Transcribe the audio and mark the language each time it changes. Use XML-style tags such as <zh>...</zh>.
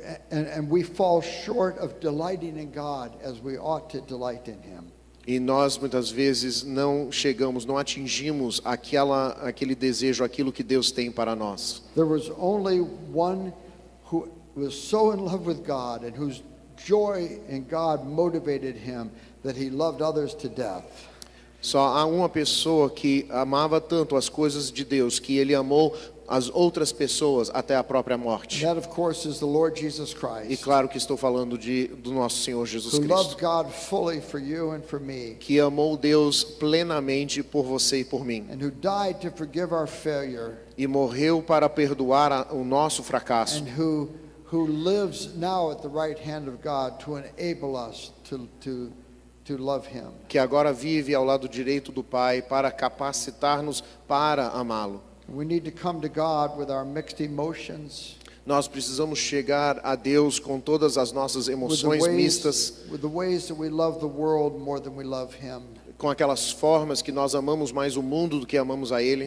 <en>And we fall short of delighting in God as we ought to delight in Him.</en> <pt>E nós muitas vezes não atingimos aquele desejo, aquilo que Deus tem para nós.</pt> <en>There was only one who was so in love with God and whose joy in God motivated him that he loved others to death.</en> <pt>Só há uma pessoa que amava tanto as coisas de Deus que ele amou as outras pessoas até a própria morte.</pt> <en>That, of course, is the Lord Jesus Christ.</en> <pt>E claro que estou falando do nosso Senhor Jesus</pt> <en>Who loved</en> <pt>Cristo,</pt> <en>God fully for you and for me,</en> <pt>que amou Deus plenamente por você e por mim,</pt> <en>and who died to forgive our failure,</en> <pt>e morreu para perdoar o nosso fracasso,</pt> <en>and who lives now at the right hand of God to enable us to love him.</en> <pt>que agora vive ao lado direito do Pai para capacitar-nos para amá-lo.</pt> <en>We need to come to God with our mixed emotions,</en> <pt>Nós precisamos chegar a Deus com todas as nossas emoções mistas,</pt> <en>with the ways that we love the world more than we love him.</en> <pt>com aquelas formas que nós amamos mais o mundo do que amamos a Ele.</pt>